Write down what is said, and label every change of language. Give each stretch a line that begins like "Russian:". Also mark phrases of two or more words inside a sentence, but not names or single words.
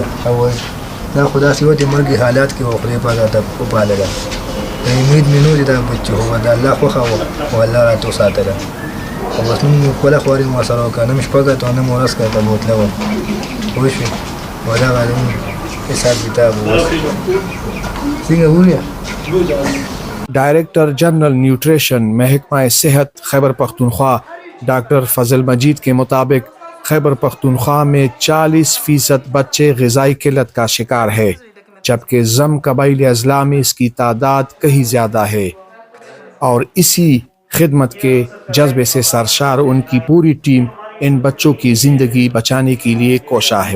Pashto: او دا خو داسې وه چې مرګي حالات کې وه، خدای پاک راته وپالله، امید مې نه و چې دا بچي خو د الله خوښه وه او الله راته وساتله. خو بس نن مې خپله خواري مې ورسره وکړه، نه مې شپه کړه او نه مې ورځ کړه ته بوتله وه، پوه شوې، او دغه حساب کتاب و. څنګه وویل
Urdu: ڈائریکٹر جنرل نیوٹریشن محکمہ صحت خیبر پختونخوا ڈاکٹر فضل مجید کے مطابق خیبر پختونخوا میں 40% بچے غذائی قلت کا شکار ہے، جبکہ ضم قبائلی اضلاع میں اس کی تعداد کہیں زیادہ ہے، اور اسی خدمت کے جذبے سے سرشار ان کی پوری ٹیم ان بچوں کی زندگی بچانے کے لیے کوشاں ہے۔